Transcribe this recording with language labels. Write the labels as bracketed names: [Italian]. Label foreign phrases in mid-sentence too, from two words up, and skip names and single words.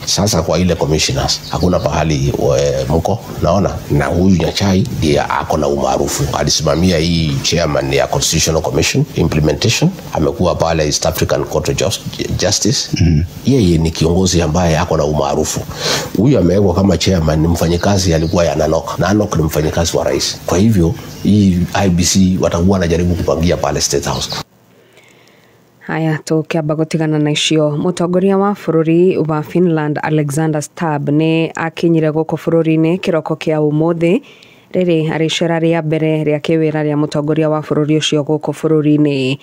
[Swahili] Sasa kwa ile commissioners hakuna pahali mko naona, na huyu Nyachae ndiye ako na umaarufu, alisimamia hii chairman ya Constitutional Commission implementation, amekuwa pale East African Court of Justice. Yeye ni kiongozi ambaye ako na umaarufu. Huyu amewekwa kama chairman, ni mfanyikazi alikuwa ya Nanok. Nanok ni mfanyikazi wa rais. Kwa hivyo hii IEBC watakuwa wanajaribu kupangia pale State House. [Kikuyu] Haya, tukiamba gutigana na icio, mũtongoria wa bũrũri wa Finland Alexander Stubb nĩ akinyire gũkũ bũrũri-inĩ kĩroko kĩa ũmũthĩ rĩrĩ arĩ icera rĩa mbere rĩa kĩwĩra rĩa mũtongoria wa bũrũri ũcio gũkũ bũrũri-inĩ.